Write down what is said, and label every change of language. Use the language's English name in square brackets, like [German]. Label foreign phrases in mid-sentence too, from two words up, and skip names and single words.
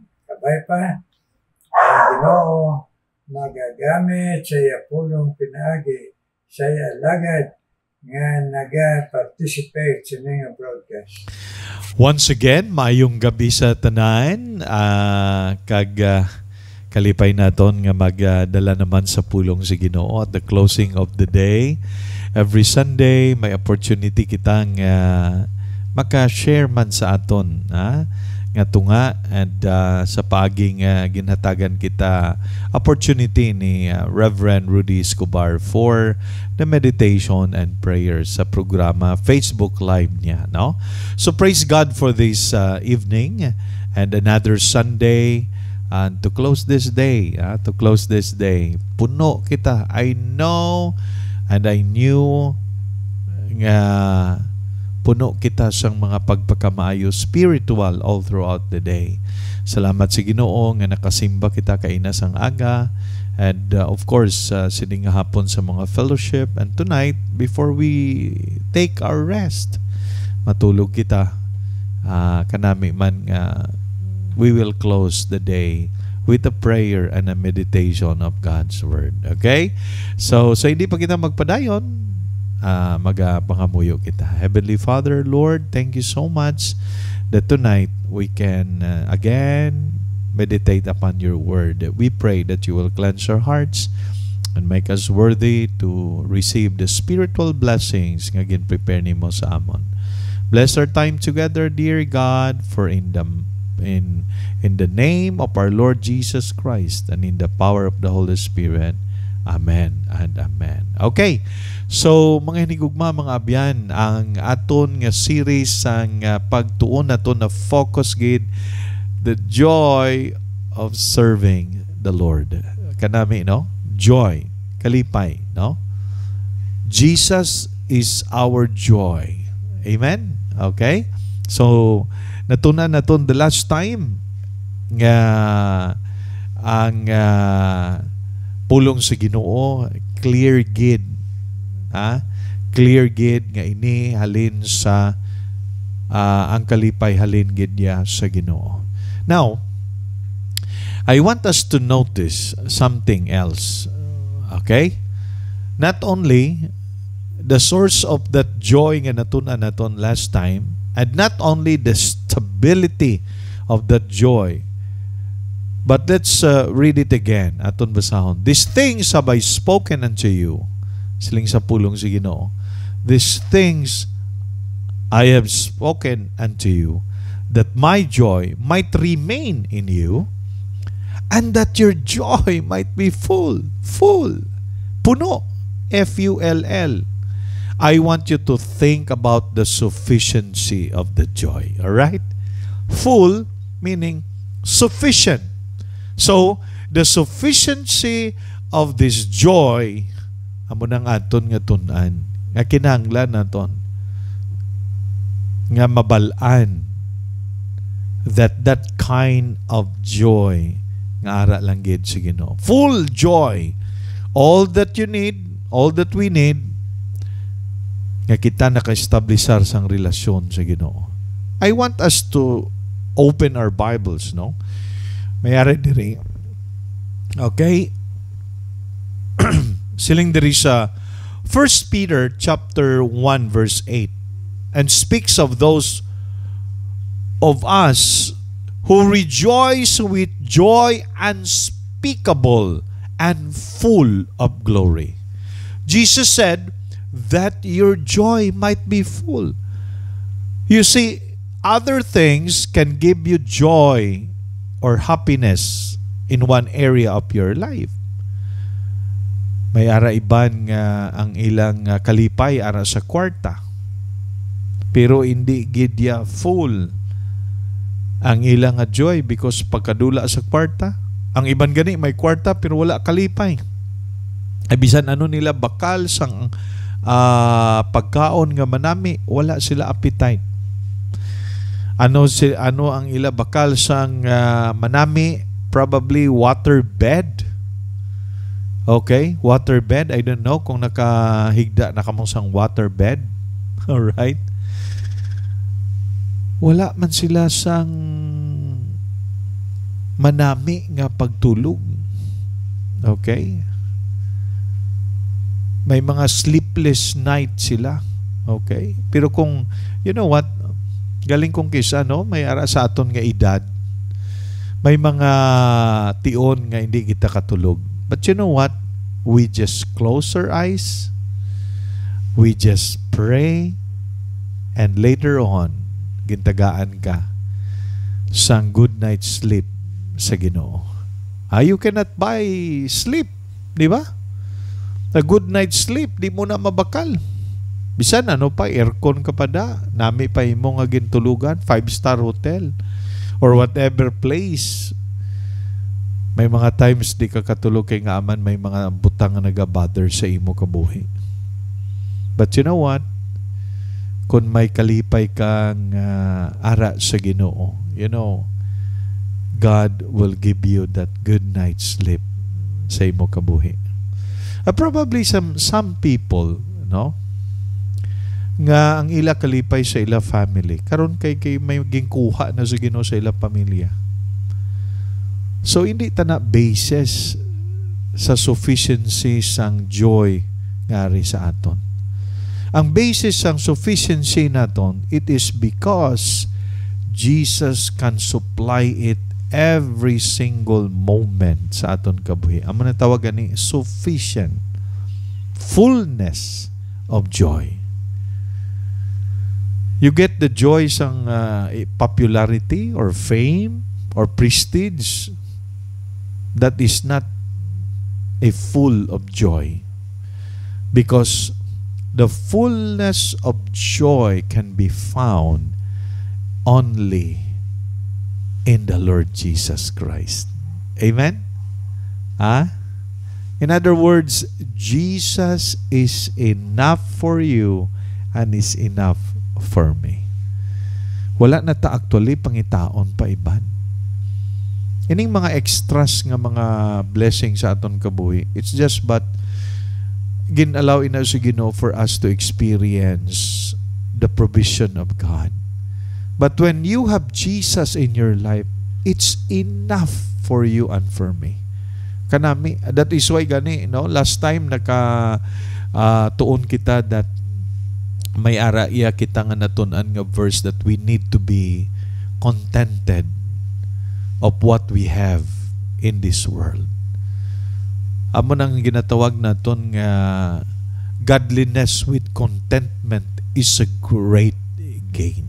[Hiligaynon] Kabay pa, ang Ginoo magagamit sa iya pulong pinagi sa iya alagad nga naga-participate sa mga broadcast. [English] Once again, [Hiligaynon] maayong gabi sa tanan. Kalipay naton nga magdala naman sa pulong si Ginoo [English] at the closing of the day. Every Sunday, [Hiligaynon] may opportunity kitang maka-share man sa aton. Nga tunga and sa paging ginhatagan kita opportunity ni Reverend Rudy Escobar [English] for the meditation and prayers [Hiligaynon] sa programa Facebook Live niya. No? [English] So praise God for this evening and another Sunday. And to close this day, [Hiligaynon] puno kita. [English] I know and I knew [Hiligaynon] nga puno kita sang mga pagpakamaayo spiritual [English] all throughout the day. [Hiligaynon] Salamat sa Ginoo nga nakasimba kita kaina sang aga [English] and of course [Hiligaynon] sining hapon sa mga fellowship, [English] and tonight before we take our rest [Hiligaynon] matulog kita kanami man nga [English] we will close the day with a prayer and a meditation of God's Word. Okay? [Hiligaynon] So hindi pa kita magpadayon, magapangamuyo kita. [English] Heavenly Father, Lord, thank you so much that tonight we can again meditate upon your Word. We pray that you will cleanse our hearts and make us worthy to receive the spiritual blessings [Hiligaynon] nga ginprepare nimo sa amon. [English] Bless our time together, dear God, for in the name of our Lord Jesus Christ and in the power of the Holy Spirit. Amen and amen. Okay, so [Hiligaynon] mga hinigugma, mga abyan, ang aton nga series ang pagtuon naton na focus gid [English] the joy of serving the Lord. [Hiligaynon] Kanami, no? Joy, kalipay, no? [English] Jesus is our joy. Amen? Okay? So, [Hiligaynon] natunan naton [English] the last time [Hiligaynon] nga ang pulong sa Ginoo clear gid. Clear gid nga ini halin sa ang kalipay halin gid niya sa Ginoo. [English] Now, I want us to notice something else. Okay? Not only the source of that joy [Hiligaynon] nga natunan naton [English] last time, and not only the stability of that joy, but let's read it again. [Hiligaynon] Aton basahon. [English] These things have I spoken unto you. [Hiligaynon] Siling sa pulong sa Ginoo. [English] These things I have spoken unto you, that my joy might remain in you, and that your joy might be full. [Hiligaynon] Puno. F-U-L-L. [English] I want you to think about the sufficiency of the joy. Alright? Full meaning sufficient. So, the sufficiency of this joy, [Hiligaynon] amo nang aton nga tun-an, nga kinahanglan naton, nga mabalaan, [English] that kind of joy [Hiligaynon] nga ara lang gid sa Ginoo. [English] Full joy. All that you need, all that we need, [Hiligaynon] nga kita naka-establisar sang relasyon sa Ginoo. [English] I want us to open our Bibles, [Hiligaynon] no? Mayari diri. Okay? Siling diri sa [English] 1 Peter chapter 1 verse 8, and speaks of those of us who rejoice with joy unspeakable and full of glory. Jesus said that your joy might be full. You see, other things can give you joy or happiness in one area of your life. [Hiligaynon] May ara iban nga ang ilang kalipay ara sa kwarta, pero hindi gidya full ang ilang joy because pagkadula sa kwarta. Ang iban gani may kwarta pero wala kalipay. Bisan ano nila bakal sang pagkaon nga manami, wala sila appetite. Ano ang ila bakal sang manami? [English] Probably water bed. Okay, water bed. I don't know [Hiligaynon] kung nakahigda na kamong sang water bed. [English] All right. [Hiligaynon] Wala man sila sang manami nga pagtulog. Okay? May mga sleepless night sila. Okay? Pero kung, [English] you know what, [Hiligaynon] galing kong kisa, no? May ara sa aton nga edad. May mga tion nga hindi kita katulog. [English] But you know what? We just close our eyes. We just pray. And later on, [Hiligaynon] gintagaan ka sang [English] good night sleep [Hiligaynon] sa Ginoo. [English] You cannot buy sleep, di ba? A good night sleep, [Hiligaynon] di mo na mabakal. Bisan ano pa, aircon ka pa da, nami pa imo nga gintulugan, [English] 5-star hotel or whatever place. [Hiligaynon] May mga times di ka katulog kay nga aman may mga butang nga nagabother sa imo kabuhi. [English] But you know what? [Hiligaynon] Kung may kalipay kang ara sa Ginoo, [English] you know, God will give you that good night's sleep [Hiligaynon] sa imo kabuhi. [English] Probably some people, [Hiligaynon] no, nga ang ila kalipay sa ila family karon kay may gingkuha na sa Ginoo sa ila pamilya. So hindi ta na basis sa sufficiency sang joy ngari sa aton. Ang basis sang sufficiency naton, [English] it is because Jesus can supply it every single moment [Hiligaynon] sa aton kabuhi. Amo na tawagan ni sufficient, [English] fullness of joy. You get the joy sang popularity or fame or prestige that is not a full of joy, because the fullness of joy can be found only in the Lord Jesus Christ. Amen? In other words, Jesus is enough for you and is enough for me. [Hiligaynon] Wala na ta actually pangitaon pa iban. Ining mga extras nga mga blessing sa aton kabuhi, [English] it's just but [Hiligaynon] ginallow ina sa Ginoo [English] for us to experience the provision of God. But when you have Jesus in your life, it's enough for you and for me. Kanami, that is why [Hiligaynon] gani, no? [English] Last time [Hiligaynon] tuon kita [English] that [Hiligaynon] may araiya kita nga natunan nga verse [English] that we need to be contented of what we have in this world. [Hiligaynon] Amo nang ginatawag naton nga [English] godliness with contentment is a great gain.